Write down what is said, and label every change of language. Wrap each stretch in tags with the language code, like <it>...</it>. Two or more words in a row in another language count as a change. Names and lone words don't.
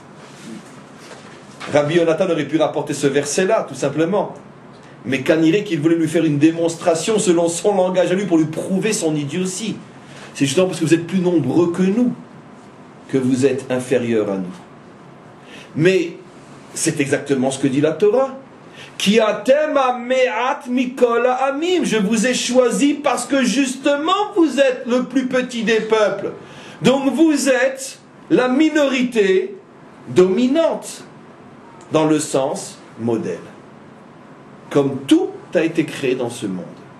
<fr>Rabbi Yonatan aurait pu rapporter ce verset-là, tout simplement. Mais Kaniré qu'il voulait lui faire une démonstration selon son langage à lui pour lui prouver son idiotie. C'est justement parce que vous êtes plus nombreux que nous que vous êtes inférieurs à nous. Mais c'est exactement ce que dit la Torah.</fr> <he>כי אתם המעט מכל העמים.</he> <fr>Je vous ai choisi parce que justement vous êtes le plus petit des peuples. Donc vous êtes la minorité dominante dans le sens modèle. Comme tout a été créé dans ce monde.</fr>